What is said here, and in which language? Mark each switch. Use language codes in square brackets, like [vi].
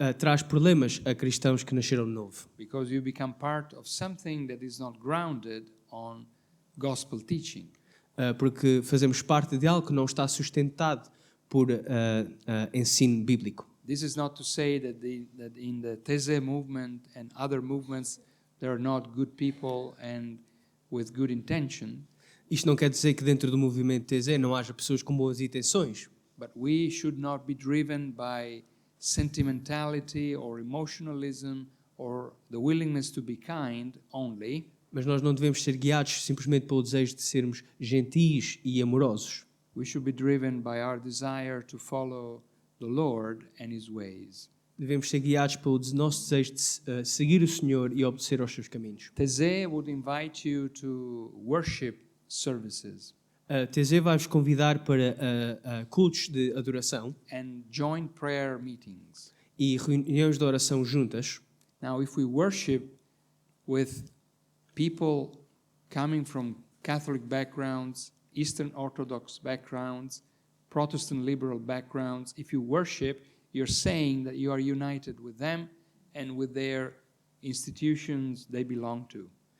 [pt] Traz problemas a cristãos que nasceram de novo. [en] Because you become part of something that is not grounded on gospel teaching. [pt] Porque fazemos parte de algo que não está sustentado por ensino bíblico. [en] This is not to say that in the Teze movement and other movements there are not good people and with good intention. [pt] Isto não quer dizer que dentro do movimento TZ não haja pessoas com boas intenções, [en] But we should not be driven by sentimentality or emotionalism or the willingness to be kind only. [pt] mas nós não devemos ser guiados simplesmente pelo desejo de sermos gentis e amorosos. [en] We should be driven by our desire to follow the Lord and His ways. [pt] Devemos ser guiados pelo nosso desejo de seguir o Senhor e obedecer aos seus caminhos. [en] Teze would invite you to worship services [pt] A TZ vai-vos convidar para cultos de adoração [en] and joint prayer meetings. [pt] e reuniões de oração juntas. [en] Now, if we worship with people coming from Catholic backgrounds, Eastern Orthodox backgrounds, Protestant liberal backgrounds, if you worship, you're saying that you are united with them and with their institutions they belong to.